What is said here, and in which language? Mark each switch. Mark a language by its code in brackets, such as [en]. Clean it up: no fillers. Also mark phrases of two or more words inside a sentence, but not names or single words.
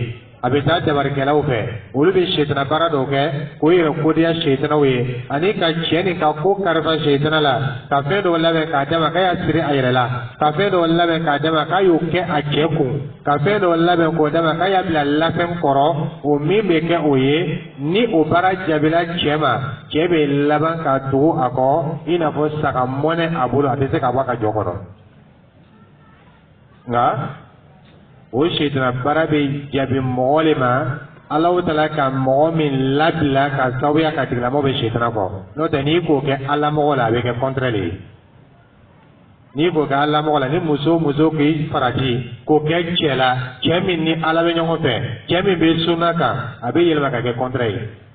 [bm] a bɛ taa dabarikɛlaw fɛ olu bɛ seetana baara dɔw kɛ k'o yɛrɛ kodiya seetanaw ye ani ka cɛ nin ka ko karifa seetana la ka fɛn dɔw labɛn k'a d'a ma k'a y'a siri a yɛrɛ la ka fɛn dɔw labɛn k'a d'a ma k'a y'o kɛ a cɛ kun ka fɛn dɔw labɛn k'o d'a ma k'a y'a bila lafɛn kɔrɔ o min bɛ kɛ o ye ni o baara jaabila cɛ ma cɛ bɛ laban ka tugu a kɔ i n'a fɔ saga mɔnɛ a bolo a tɛ se ka bɔ a ka jɔ kɔnɔ nka o seetana baara bɛ jaabi mɔgɔ le ma Allah ta'ala ka mɔgɔ min labila ka sababuya ka tigilamɔgɔ bɛ sitana kɔ n'o tɛ n'i k'o kɛ Ala mɔgɔ la a bɛ kɛ contraire de ye n'i k'o kɛ Ala mɔgɔ la ni muso k'i farati k'o kɛ cɛ la cɛ min ni Ala bɛ ɲɔgɔn fɛ cɛ min bɛ sunna kan a bɛ yɛlɛma ka kɛ contraire ye